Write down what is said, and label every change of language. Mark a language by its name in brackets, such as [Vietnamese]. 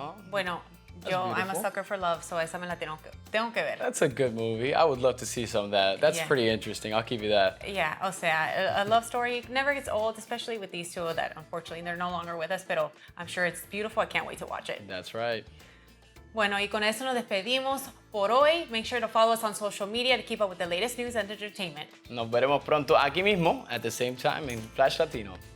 [Spanish] Bueno, [English] I'm a beautiful. sucker for love, so [Spanish] esa me la tengo que ver. [English] That's a good movie. I would love to see some of that. That's Yeah. pretty interesting. I'll give you that. Yeah, [Spanish] o sea, [English] a love story never gets old, especially with these two that unfortunately they're no longer with us, [Spanish] pero [English] I'm sure it's beautiful. I can't wait to watch it. That's right. [Spanish] Bueno, y con eso nos despedimos por hoy. [English] Make sure to follow us on social media to keep up with the latest news and entertainment. [Spanish] Nos veremos pronto aquí mismo [English] at the same time [Spanish] en Flash Latino.